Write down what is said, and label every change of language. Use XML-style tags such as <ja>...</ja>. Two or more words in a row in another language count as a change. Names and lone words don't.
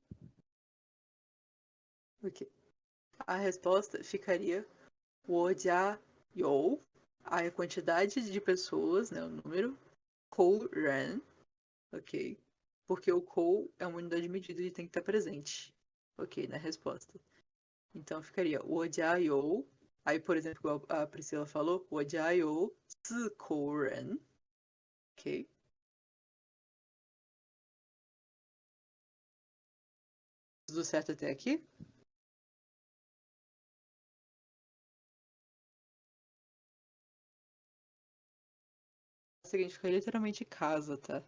<pt>Ok. A resposta ficaria:</pt> <zh>我家有</zh> <pt>a quantidade de pessoas, né? O número.</pt> <zh>口人,</zh> <pt>ok? Porque o kou é uma unidade de medida e tem que estar presente. Ok, na resposta. Então ficaria</pt> <zh>我家有.</zh> <pt>Aí, por exemplo, igual a Priscila falou,</pt> <zh>我家有4口人.</zh> <pt>Ok? Tudo certo até aqui? Significa literalmente casa, tá?</pt>